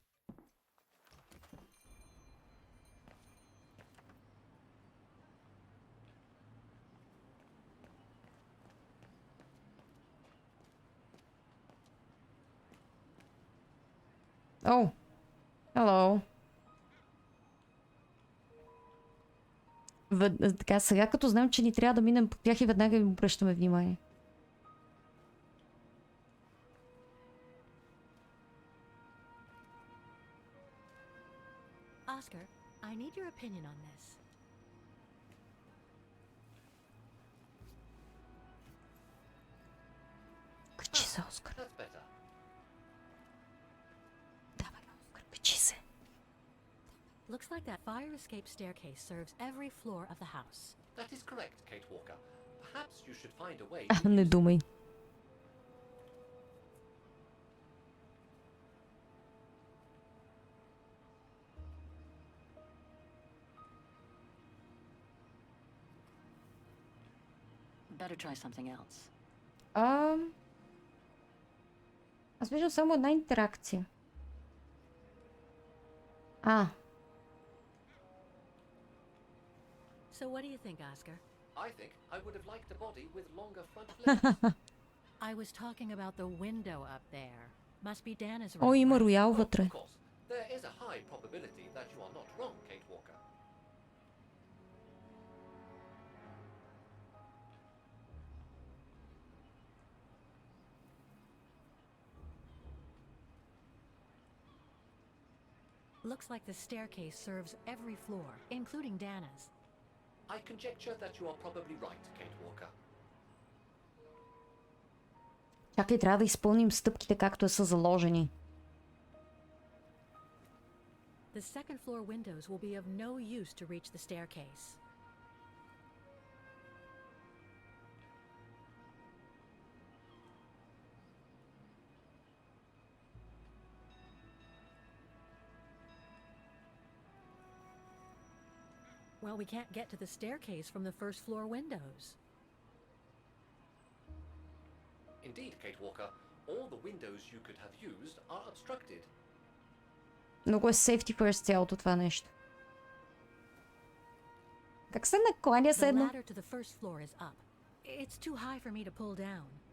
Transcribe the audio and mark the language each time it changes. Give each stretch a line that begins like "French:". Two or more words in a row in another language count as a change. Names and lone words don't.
Bulgarian: О!
English: Hello.
Bulgarian: Така, сега като знам, че ни трябва да минем по тях и веднага им обръщаме внимание.
English: Oscar, I need your opinion on this.
Bulgarian: Качи се, Оскар.
English: That's better.
Bulgarian: Давай, Оскар, качи се.
English: Looks like that fire escape staircase serves every floor of the house. That is correct, Kate Walker. Perhaps you should find a way.
Bulgarian: Не думай.
English: Better try something else.
Bulgarian: Аз виждам само една интеракция.
English: So what do you think, Oscar? I think I would have liked a body with longer front legs. I was talking about the window up there. Must be Dana's room.
Bulgarian: О, има роял вътре.
English: Of course, there is a high probability that you are not wrong, Kate Walker. Looks like the staircase serves every floor, including Dana's. I conjecture that you are probably right, Kate Walker.
Bulgarian: Чакай, трябва да изпълним стъпките както са заложени.
English: The second floor windows will be of no use to reach the staircase. Well, we can't get to the staircase from the first floor windows. Indeed, Kate Walker, all the windows you could have used are obstructed.
Bulgarian: Много е
English: safety first
Bulgarian: цялото това нещо. Как се накланя се едно?
English: The ladder to the first floor is up. It's too high for me to pull down.